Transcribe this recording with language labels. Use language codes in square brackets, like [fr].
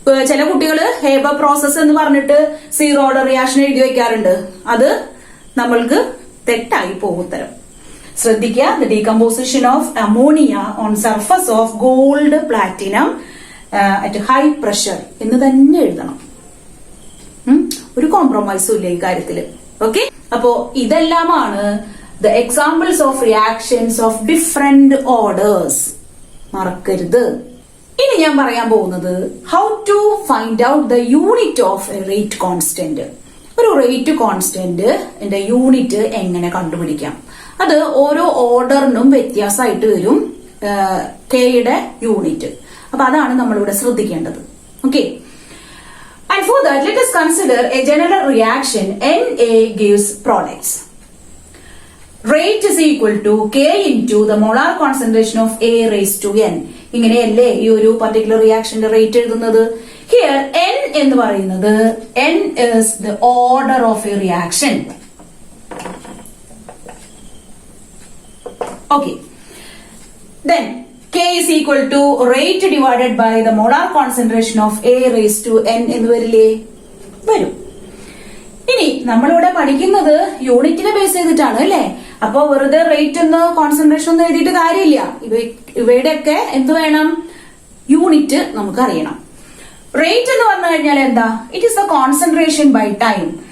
[ml] ചില കുട്ടികൾ Haber process എന്ന് പറഞ്ഞിട്ട് സീറോ ഓർഡർ റിയാക്ഷൻ എഴുതി വെക്കാറുണ്ട്. അത് നമ്മൾക്ക് തെറ്റായി പോകും ഉത്തരം. ശ്രദ്ധിക്കുക, [en] the decomposition of ammonia on surface of gold platinum at high pressure [ml] എന്ന് തന്നെ എഴുതണം. ഒരു കോംപ്രമൈസും ഇല്ല ഈ കാര്യത്തില്. ഓക്കെ, അപ്പോ ഇതെല്ലാമാണ് [en] the examples of reactions of different orders. [ml] മറക്കരുത്. ഇനി ഞാൻ പറയാൻ പോകുന്നത് [en] how to find out the unit of a rate constant. [ml] ഒരു റേറ്റ് കോൺസ്റ്റന്റ് ന്റെ യൂണിറ്റ് എങ്ങനെ കണ്ടുപിടിക്കാം? അത് ഓരോ ഓർഡറിനും വ്യത്യാസമായിട്ട് വരും കെയുടെ യൂണിറ്റ്. അപ്പൊ അതാണ് നമ്മളിവിടെ ശ്രദ്ധിക്കേണ്ടത്. [en] Okay, and for that let us consider a general reaction. Na gives products. Rate is equal to K into the molar concentration of A raised to N. [ml] ഇങ്ങനെയല്ലേ ഈ ഒരു പർട്ടിക്കുലർ റിയാക്ഷന്റെ റേറ്റ് എഴുതുന്നത്? [en] here N [ml] എന്ന് പറയുന്നത് [en] N is the order of a reaction. Okay. Then K is equal to rate divided by the molar concentration of A raised to N [ml] എന്ന് വരില്ലേ? വരും. ഇനി നമ്മളിവിടെ പഠിക്കുന്നത് യൂണിറ്റിനെ ബേസ് ചെയ്തിട്ടാണ് അല്ലെ? അപ്പൊ വെറുതെ റേറ്റ് ഒന്ന് കോൺസെൻട്രേഷൻ ഒന്നും എഴുതിയിട്ട് കാര്യമില്ല. ഇവയുടെയൊക്കെ എന്ത് വേണം? യൂണിറ്റ് നമുക്ക് അറിയണം. റേറ്റ് എന്ന് പറഞ്ഞു കഴിഞ്ഞാൽ എന്താ? [en] It is the concentration by time.